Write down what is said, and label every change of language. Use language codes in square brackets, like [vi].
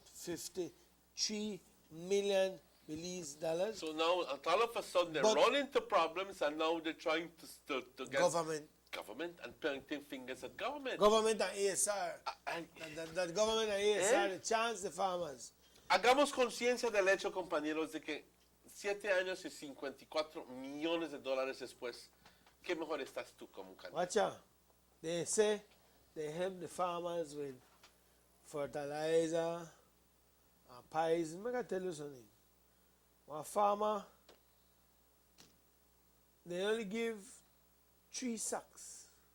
[en] 53 million Belize dollars. So now, all of a sudden, they run into problems, and now they're trying to get government and pointing fingers at government. Government and ASR. That government and ASR, the chance the farmers. [es] Hagamos conciencia del hecho, compañeros, de que 7 años y 54 millones de dólares después, ¿qué mejor estás tú como un candidato? [en] Watch out. They say they help the farmers with fertilizer, pies. I'm going to tell you something. One farmer, they only give 3 sacks.